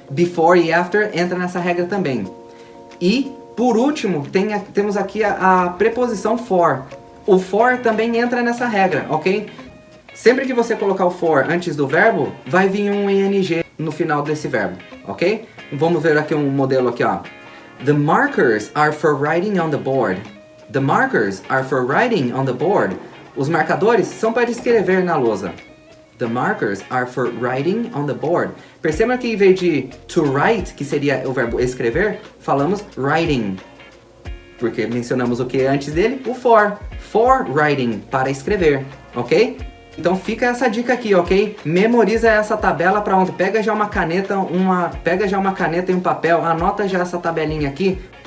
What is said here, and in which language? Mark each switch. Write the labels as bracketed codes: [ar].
[pt] Before e after entra nessa regra também. E, por último, temos aqui a preposição for. O for também entra nessa regra, ok? Sempre que você colocar o for antes do verbo, vai vir um ing no final desse verbo, ok? Vamos ver aqui um modelo aqui, ó. [en] The markers are for writing on the board. The markers are for writing on the board. [pt] Os marcadores são para escrever na lousa. [en] The markers are for writing on the board. [pt] Perceba que em vez de to write, que seria o verbo escrever, falamos writing. Porque mencionamos o que antes dele? O for. For writing, para escrever, ok? Então fica essa dica aqui, ok? Memoriza essa tabela para onde? Pega já uma caneta e um papel, anota já essa tabelinha aqui.